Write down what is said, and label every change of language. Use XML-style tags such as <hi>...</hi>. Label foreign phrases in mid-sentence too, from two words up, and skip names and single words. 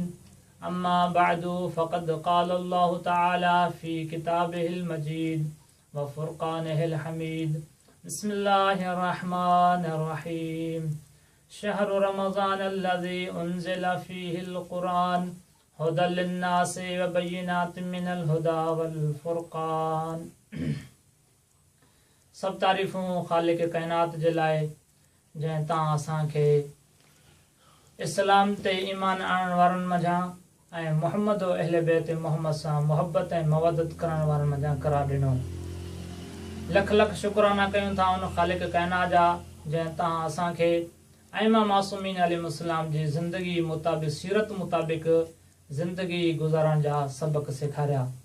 <ar>أما بعد فقد قال الله تعالى في كتابه المجيد وفرقانه الحميد. بسم الله الرحمن الرحيم. شهر رمضان الذي أنزل فيه القرآن هدى للناس وبينات من الهدى والفرقان.</ar> <sd>सब तारीफ़ूं ख़ालिक़ काइनात जे लाइ जंहिं तव्हां असांखे इस्लाम ते ईमान आणण वारनि मंझां ऐं मुहम्मद अहले बैत मुहम्मद सां मुहबत ऐं मवदत करण वारनि मंझां करार ॾिनो। लख लख शुक्राना कयूं था उन ख़ालिक़ काइनात जा जंहिं तव्हां असांखे अइमा मासूमीन अलैहिस्सलाम जी ज़िंदगी मुताबिक़ सीरत मुताबिक़ ज़िंदगी गुज़ारण जा सबक सेखारिया।</sd>